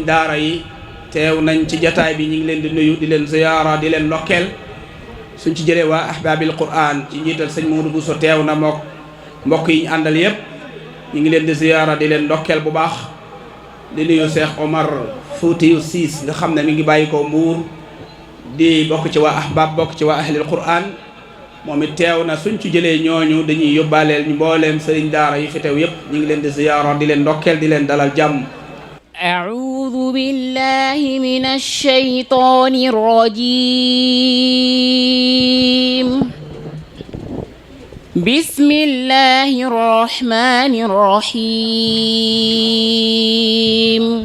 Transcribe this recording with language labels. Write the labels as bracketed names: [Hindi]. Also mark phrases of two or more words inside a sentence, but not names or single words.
[Wolof] daara yi teew nañ ci jataay bi ñu ngi leen di nuyu di leen ziyaara di leen ndokkeel suñ ci jëlee waa ahbaabil qur'an ci njiital sëñ Modou Bousso teew na mook mbokk yi ñu àndal yépp ñu ngi leen di ziyaara di leen ndokkeel bu baax di nuyu Cheikh Omar Foutiou Ciss nga xam ne mi ngi bàyyi ko Mbuur di bokk ci waa ahbaab bokk ci waa ahlil qur'an moom it teew na suñ ci jëlee ñooñu dañuy yóbbaaleel ñu mbooleem sëriñ daara yi fi teew yépp ñu ngi leen di ziyaara di leen ndokkeel di leen dalal jàmm. [Arabic] أعوذ بالله من الشيطان الرجيم بسم الله الرحمن الرحيم